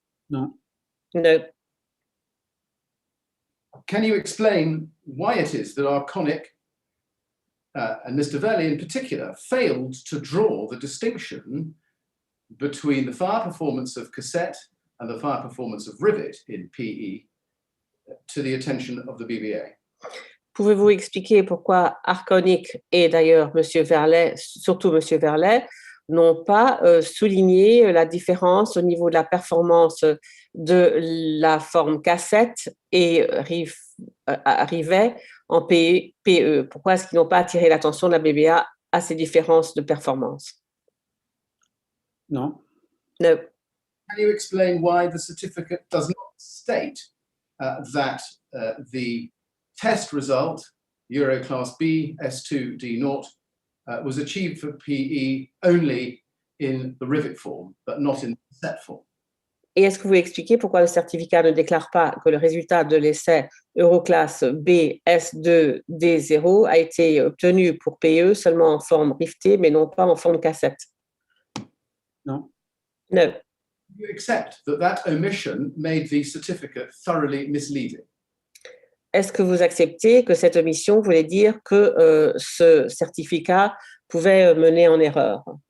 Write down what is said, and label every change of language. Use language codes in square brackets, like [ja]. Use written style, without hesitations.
[fr] Non. [en] No. can you explain why it is that Arconic and Mr. Verlet in particular failed to draw the distinction between the fire performance of cassette and the fire performance of rivet in PE to the attention of the BBA? [fr] Pouvez-vous expliquer pourquoi Arconic et d'ailleurs Monsieur Verlet, surtout Monsieur Verlet, n'ont pas souligné la différence au niveau de la performance de la forme cassette et rivet en PE? Pourquoi est-ce qu'ils n'ont pas attiré l'attention de la BBA à ces différences de performance? Non. [en] No. Can you explain why the certificate does not state that the test result, Euro Class B, S2D0, was achieved for PE only in the rivet form, but not in the cassette form? [fr] Et est-ce que vous expliquez pourquoi le certificat ne déclare pas que le résultat de l'essai Euroclass B S2D0 a été obtenu pour PE seulement en forme rivetée, mais non pas en forme cassette? Non. [en] No. You accept that that omission made the certificate thoroughly misleading? [fr] Est-ce que vous acceptez que cette omission voulait dire que ce certificat pouvait mener en erreur?